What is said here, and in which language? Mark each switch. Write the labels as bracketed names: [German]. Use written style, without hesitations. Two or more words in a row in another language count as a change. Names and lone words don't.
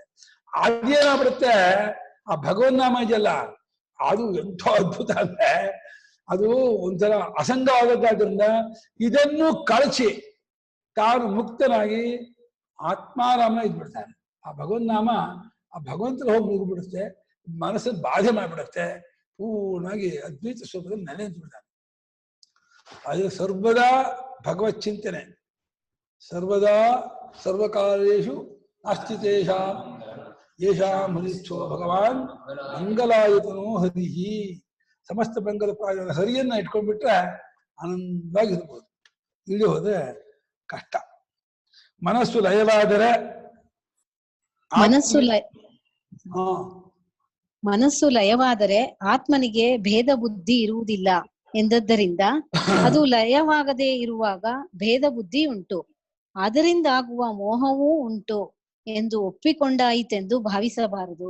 [Kannada] ಅದೇನಾಗ್ಬಿಡುತ್ತೆ, ಆ ಭಗವನ್ನಾಮ ಇದೆಯಲ್ಲ ಅದು ಎಂಥ ಅದ್ಭುತ ಅಂದ್ರೆ ಅದು ಒಂಥರ ಅಸಂಗವಾದದ್ರಿಂದ ಇದನ್ನು ಕಳಚಿ ತಾನು ಮುಕ್ತನಾಗಿ ಆತ್ಮಾರಾಮನ ಇದ್ಬಿಡ್ತಾನೆ. ಆ ಭಗವನ್ನಾಮ ಆ ಭಗವಂತನ ಹೋಗಿ ನುಗ್ಗಿಬಿಡುತ್ತೆ, ಮನಸ್ಸನ್ನು ಬಾಧೆ ಮಾಡಿಬಿಡುತ್ತೆ, ಪೂರ್ಣವಾಗಿ ಅದ್ವೈತ ಸ್ವರೂಪದಲ್ಲಿ ನೆಲೆ ನಿಂತುಬಿಡ್ತಾನೆ. ಅದು ಸರ್ವದಾ ಭಗವತ್ ಚಿಂತನೆ, [Sanskrit] ಸರ್ವದಾ ಸರ್ವಕಾಲೇಶು ನಾಸ್ತಿ ತೇಷಾಂ ಯೇಷಾಂ ಹರಿಸ್ಥೋ ಭಗವಾನ್ ಮಂಗಲಾಯತನೋ ಹರಿಹಿ. [Kannada] ಸಮಸ್ತ ಬೆಂಗಲ ಪ್ರಾಯದ ಹರಿಯನ್ನ ಇಟ್ಕೊಂಡ್ಬಿಟ್ರೆ ಆನಂದವಾಗಿರ್ಬೋದು. ಇಲ್ಲಿ ಹೋದ್ರೆ ಕಷ್ಟ. ಮನಸ್ಸು ಲಯವಾದರೆ ಮನಸ್ಸು ಲಯವಾದರೆ ಆತ್ಮನಿಗೆ ಭೇದ ಬುದ್ಧಿ ಇರುವುದಿಲ್ಲ ಎಂದದ್ದರಿಂದ ಅದು ಲಯವಾಗದೇ ಇರುವಾಗ ಭೇದ ಬುದ್ಧಿ ಉಂಟು, ಅದರಿಂದ ಆಗುವ ಮೋಹವೂ ಉಂಟು ಎಂದು ಒಪ್ಪಿಕೊಂಡಾಯಿತೆಂದು ಭಾವಿಸಬಾರದು.